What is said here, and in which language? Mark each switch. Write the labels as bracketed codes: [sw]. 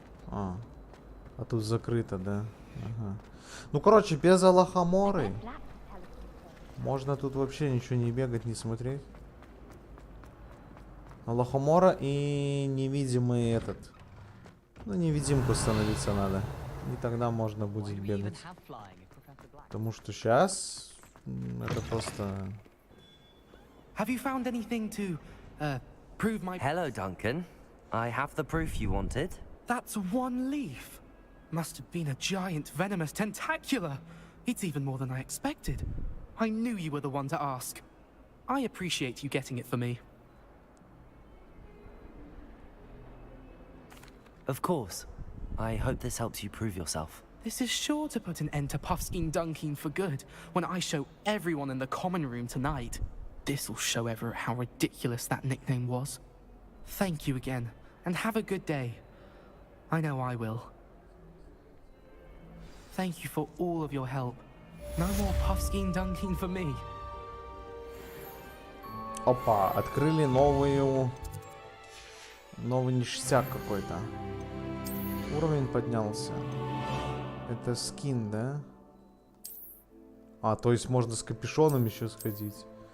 [ru] А тут закрыто, да? Ага. Ну, короче, без Алахаморы можно тут вообще ничего не бегать, не смотреть. Алахамора и невидимый этот. Ну, невидимку становиться надо. И тогда можно будет бегать. Потому что сейчас это просто... [en] Have you found anything to prove my... Hello, Duncan. I have the proof you wanted. That's one leaf. Must have been a giant venomous tentacula. It's even more than I expected. I knew you were the one to ask. I appreciate you getting it for me. Of course. I hope this helps you prove yourself. This is sure to put an end to Puffskein Dunkin for good when I show everyone in the common room tonight. This'll show Everett how ridiculous that nickname was. Thank you again, and have a good day. I know I will. Thank you for all of your help. No more Puffskein Dunkin for me. [ru] Опа, открыли новый ништяк какой-то. Уровень поднялся. Это скин, да? То есть можно с капюшоном еще сходить.